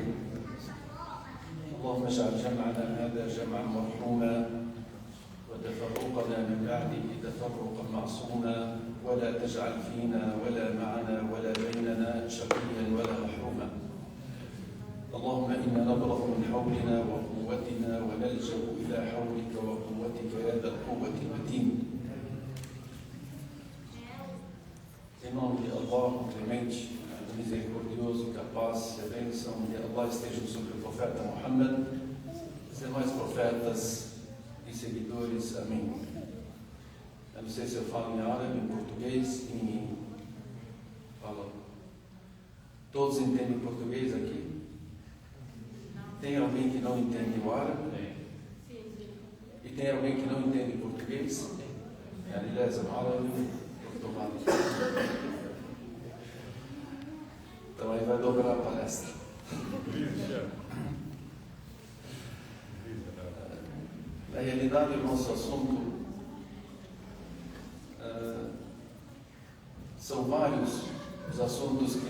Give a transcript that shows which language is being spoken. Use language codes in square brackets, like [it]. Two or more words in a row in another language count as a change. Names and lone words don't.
[ar] اللهم اجعل جمعنا هذا جمعا مرحوما وتفرقنا من بعده تفرقا معصوما، ولا تجعل فينا ولا معنا ولا بيننا شقيا ولا محروما. اللهم إنا نبرأ من حولنا وقوتنا ونلجأ إلى حولك وقوتك يا ذا القوة المتين. [pt] Em nome de Allah, clemente, misericordioso, capaz, e a bênção de Allah esteja sobre o profeta Muhammad, os demais profetas e seguidores. Amém. Eu não sei se eu falo em árabe, em português, Todos entendem português aqui? Tem alguém que não entende o árabe? E tem alguém que não entende português? [ar] يعني لازم عربي [pt] Então aí vai dobrar a palestra. Na realidade, o nosso assunto são vários os assuntos que